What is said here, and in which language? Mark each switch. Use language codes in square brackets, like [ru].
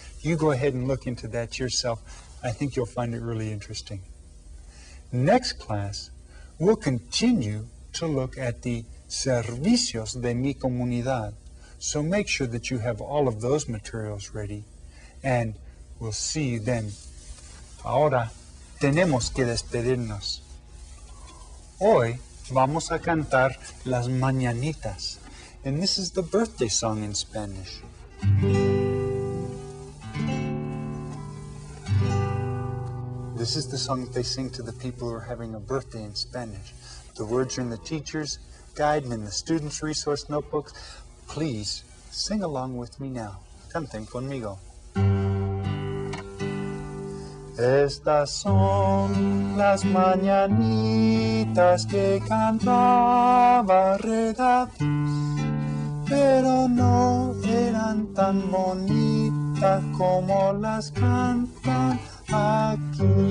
[en] You go ahead and look into that yourself. I think you'll find it really interesting. Next class, we'll continue to look at the [es] servicios de mi comunidad. [en] So make sure that you have all of those materials ready, and we'll see you then. [es] Ahora tenemos que despedirnos. Hoy vamos a cantar las mañanitas, [en] and this is the birthday song in Spanish. This is the song that they sing to the people who are having a birthday in Spanish. The words are in the teacher's guide and in the student's resource notebooks. Please sing along with me now. [es] Canten conmigo. Estas son las mañanitas que cantaba Reda, pero no eran tan bonitas como las cantan aquí.